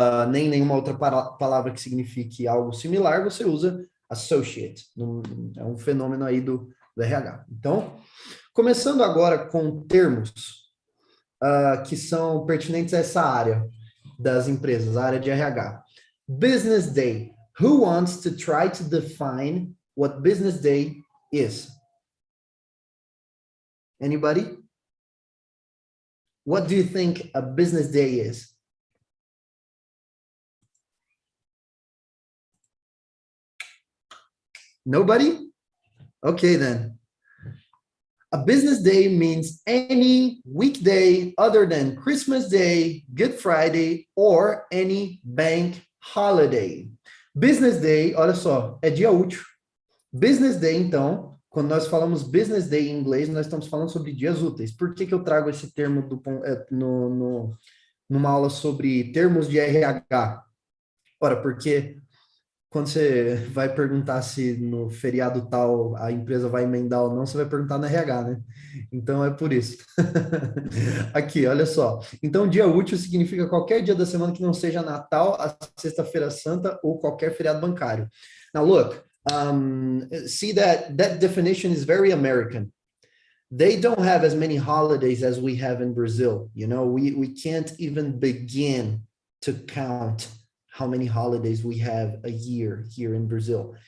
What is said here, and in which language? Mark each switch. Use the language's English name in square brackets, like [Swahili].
[Portuguese] Nem nenhuma outra palavra que signifique algo similar, você usa associate. É um fenômeno aí do RH. Então, começando agora com termos que são pertinentes a essa área das empresas, a área de RH. [English] Business Day. Who wants to try to define what Business Day is? Anybody? What do you think a business day is? Nobody? Okay, then. A business day means any weekday other than Christmas Day, Good Friday, or any bank holiday. [Portuguese] Business day, olha só, é dia útil. Business day, então, quando nós falamos business day em inglês, nós estamos falando sobre dias úteis. Por que que eu trago esse termo numa aula sobre termos de RH? Ora, porque quando você vai perguntar se no feriado tal a empresa vai emendar ou não, você vai perguntar no RH, né? Então é por isso. Aqui, olha só. Então, dia útil significa qualquer dia da semana que não seja Natal, a Sexta-feira Santa ou qualquer feriado bancário. [English] Now, look, see that definition is very American. They don't have as many holidays as we have in Brazil. You know, we can't even begin to count how many holidays we have a year here in Brazil.